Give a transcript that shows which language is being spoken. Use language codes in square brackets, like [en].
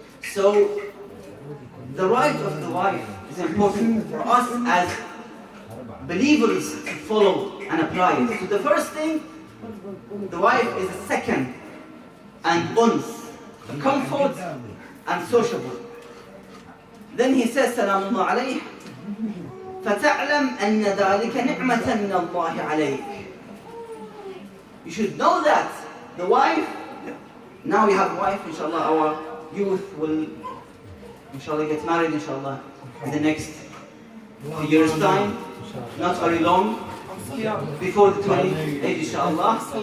[en] So the right of the wife is important for us as believers to follow and apply it. So the first thing, the wife is a second and uns, comfort and sociable. Then he says, [ar] Salamullah alayh, فَتَعْلَمْ أَنَّ ذَلِكَ نِعْمَةً مِنَ اللَّهِ عَلَيْكَ. [en] You should know that the wife, now we have a wife, inshallah, our youth will, inshallah, get married, inshallah, in the next few years' time, not very long, before the 28th, inshallah.